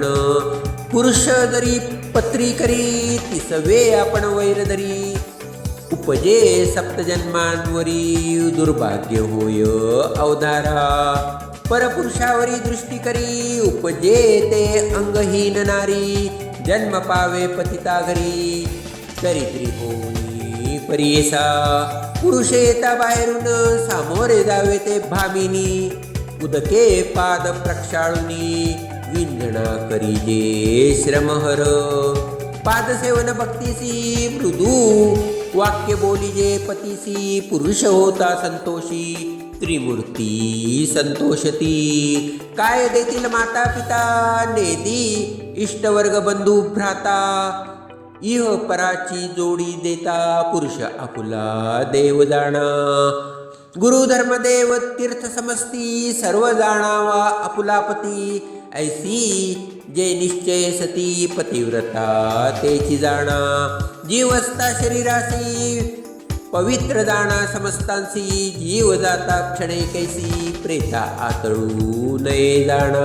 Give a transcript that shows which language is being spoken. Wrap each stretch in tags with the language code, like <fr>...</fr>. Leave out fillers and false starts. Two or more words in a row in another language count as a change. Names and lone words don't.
<mr>पुरुष जरी पत्री करी, तिसवे आपण वैर धरी, उपजे सप्तजन्मांवरी, दुर्भाग्य होय अवधारा. परपुरुषावरी दृष्टी करी, उपजे ते अंगहीन नारी, जन्म पावे पतिता घरी, दरिद्री होई परियेसा. पुरुष येता बाहेरून, सामोरे जावे ते भामिनी, उदके पाद प्रक्षाळुनी, विंधना करी जे श्रमहर. पादसेवन भक्तीसी, मृदू वाक्य बोली जे पतीसी, पुरुष होता संतोषी, त्रिमूर्ती संतोषती. काय देतील माता पिता, नेदी इष्टवर्ग बंधू भ्राता, इह पराची जोडी देता, पुरुष आपुला देव जाणा. गुरु धर्मदेव तीर्थ समस्ती, सर्व जाणावा आपुलापती, ऐसी जे निश्चय सती, पतिव्रता तेची जाणा. जीवस्ता शरीरासी, पवित्र जाणा समस्तांसी, जीव जाता क्षणे कैसी, प्रेता आतळू नये जाणा.</mr>